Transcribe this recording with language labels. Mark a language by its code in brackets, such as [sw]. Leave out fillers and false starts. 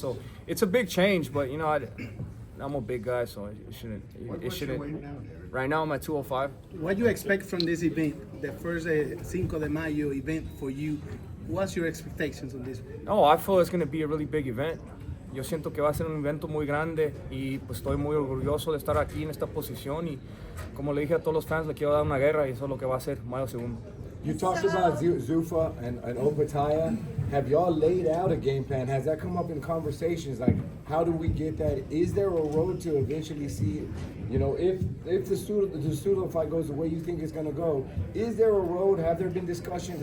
[en] So it's a big change, but you know, I'm a big guy, so it shouldn't. What's your weight now, David? Right now I'm at 205. What do you expect from this event, the first Cinco de Mayo event for you? What's your expectations on this? No, I feel it's going to be a really big event. [es] Yo siento que va a ser un evento muy grande y pues estoy muy orgulloso de estar aquí en esta posición y como le dije a todos los fans, le quiero dar una guerra y eso es lo que va a ser Mayo 2. [en] You talked about Zuffa and Opetaia. Have y'all laid out a game plan? Has that come up in conversations? Like, how do we get that? Is there a road to eventually see, you know, if the Zurdo fight goes the way you think it's going to go, is there a road? Have there been discussions?